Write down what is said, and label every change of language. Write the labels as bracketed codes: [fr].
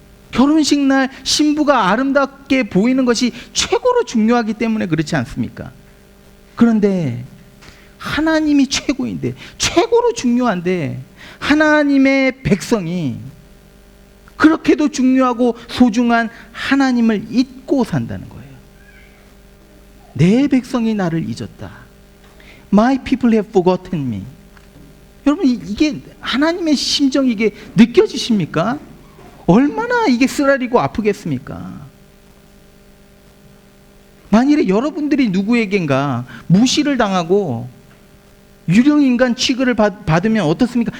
[ko] 결혼식 날 신부가 아름답게 보이는 것이 최고로 중요하기 때문에 그렇지 않습니까? 그런데 하나님이 최고인데, 최고로 중요한데 하나님의 백성이 그렇게도 중요하고 소중한 하나님을 잊고 산다는 거예요. 내 백성이 나를 잊었다. [en] My people have forgotten me. [ko] 여러분, 이게 하나님의 심정이 이게 느껴지십니까? 얼마나 이게 쓰라리고 아프겠습니까? 만일에 여러분들이 누구에겐가 무시를 당하고 유령인간 취급을 받으면 어떻습니까?